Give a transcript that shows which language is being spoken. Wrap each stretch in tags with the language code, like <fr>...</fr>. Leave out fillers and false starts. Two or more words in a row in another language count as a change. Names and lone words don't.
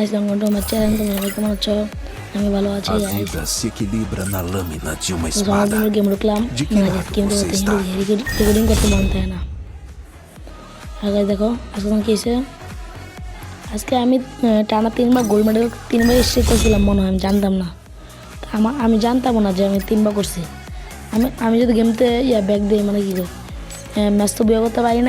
<en>welcome to my channel.</en> <bn>তোমরা সবাই কেমন আছো? আমি ভালো আছি।</bn> <pt>A vida se equilibra na lâmina de uma</pt> <bn>সবার জন্য</bn> <pt>espada.</pt> <bn>গেম ঢুকলাম।</bn> <pt>De que lado</pt> <bn>গেমটা</bn> <pt>você</pt> <bn>করতে</bn> <pt>está?</pt> <bn>রেকর্ডিং করতে মন চায় না। আগে দেখো আজকে আমার কী হয়েছে। আজকে আমি টানা 3বার</bn> <en>gold medal</en> <bn>3বার এসে করছিলাম মনে হয়, আমি জানতাম না। আমি জানতাম না যে আমি 3বার করছি। আমি যদি গেমতে ব্যাক দিই মানে কী করি, ম্যাচ তো বিয়ে করতে পারি নাই।</bn>